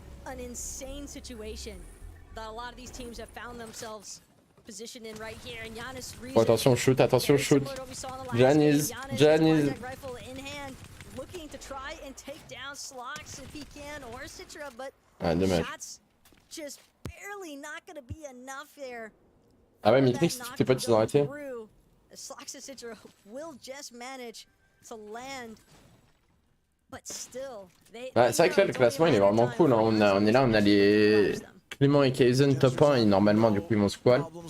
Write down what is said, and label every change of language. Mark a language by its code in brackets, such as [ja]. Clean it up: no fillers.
[en] An insane situation that a lot of these teams have found themselves positioned in right here. And Giannis [fr] Oh, attention shoot, attention shoot. Janice [en] rifle in hand, looking to try and take down Slox if he can, or Citra, but [fr] dommage. [en] shots just barely not going to be enough there. [fr] Ah ouais, Mitrix, tes potes ils ont arrêté. [en] Slox and Citra will just manage to land. [fr] Ouais, c'est vrai que là le classement il est vraiment cool, hein. On est là, on a les Clément et Kaizen top 1 et normalement du coup ils vont squall.